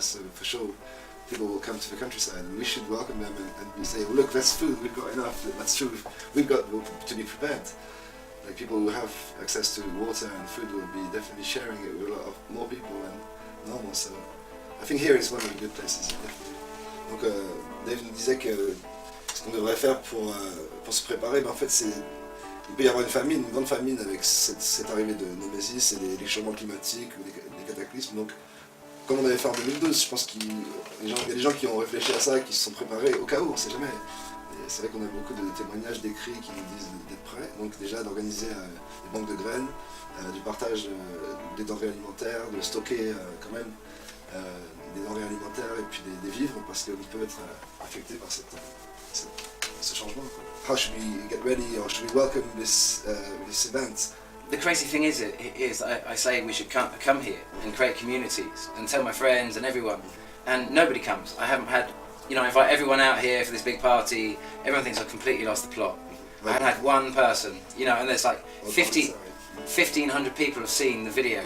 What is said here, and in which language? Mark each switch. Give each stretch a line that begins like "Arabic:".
English: So for sure, people will come to the countryside, and we should welcome them and say, well, look, that's food. We've got enough. That's true. We've got to be prepared. Like people who have access to water and food will be definitely sharing it with a lot of more people than normal. So I think here is one of the good places. Definitely.
French: Donc Dave nous disait que ce qu'on devrait faire pour se préparer, ben en fait il peut y avoir une grande famine avec cette arrivée de Némésis et des changements climatiques ou des cataclysmes. Donc comme on avait fait en 2012, je pense qu'il y a des gens qui ont réfléchi à ça, qui se sont préparés au cas où, on ne sait jamais. Et c'est vrai qu'on a beaucoup de témoignages, d'écrits qui nous disent d'être prêts. Donc déjà d'organiser des banques de graines, du partage des denrées alimentaires, de stocker quand même des denrées alimentaires et puis des vivres parce qu'on peut être affecté par ce changement.
English: How should we get ready, or should we welcome this event? The crazy thing is, I say we should come here and create communities and tell my friends and everyone, and nobody comes. I haven't had, invite everyone out here for this big party. Everyone thinks I've completely lost the plot. I haven't had one person, and there's like 1,500 people have seen the video.